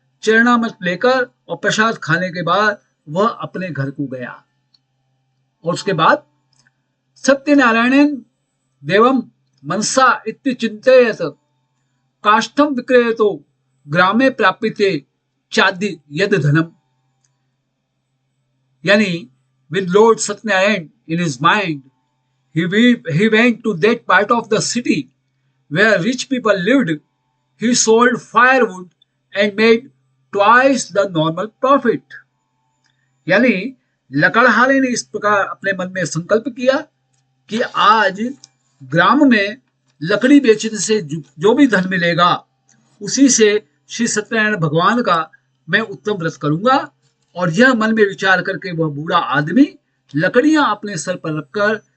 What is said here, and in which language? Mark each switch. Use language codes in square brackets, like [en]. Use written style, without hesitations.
[hi] चरणामृत लेकर और प्रसाद खाने के बाद वह अपने घर को गया। और उसके बाद [sa] सत्यनारायण देवम मनसा इत्य चिंतयत काष्ठम विक्रेतो ग्रामे प्राप्यते चाद्य यद धनम। [en] यानी with Lord Satyanarayan in his mind, he went to that part of the city where rich people lived. He sold firewood and made twice the normal profit. [hi] यानी लकड़हारे ने इस प्रकार अपने मन में संकल्प किया कि आज ग्राम में लकड़ी बेचने से जो भी धन मिलेगा उसी से श्री सत्यनारायण भगवान का मैं उत्तम व्रत करूंगा। और यह मन में विचार करके वह बूढ़ा आदमी लकड़ियां अपने सर पर रखकर